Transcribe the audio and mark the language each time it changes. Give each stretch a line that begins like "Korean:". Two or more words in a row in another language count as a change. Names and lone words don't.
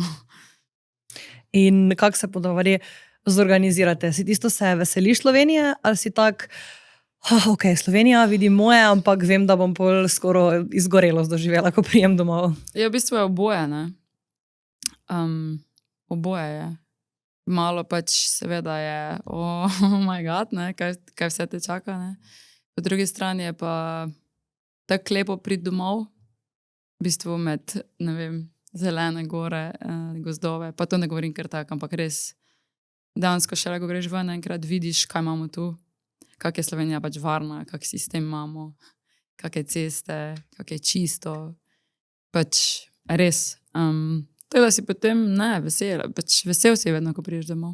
Slovenian: In kako se ponavadi zorganizirate? Si tisto se veseliš Slovenije ali si tak, ok, Slovenija, vidim moje, ampak vem, da bom pol skoro izgorelost doživela, ko prijem domov? Ja, v bistvu je oboje, ne. Oboje je. Malo pač seveda je,
English: oh my god,
Slovenian: ne, kaj vse te čaka, ne. Po drugi strani je pa tako lepo priti domov, v bistvu med, ne vem, zelene gore, gozdove, pa to ne govorim kar tako, ampak res, dejansko šele, ko greš ven, enkrat vidiš, kaj imamo tu, kak je Slovenija pač varna, kak sistem imamo, kake ceste, kak je čisto, pač res, tako da si potem, ne, vesel si vedno, ko prideš domov.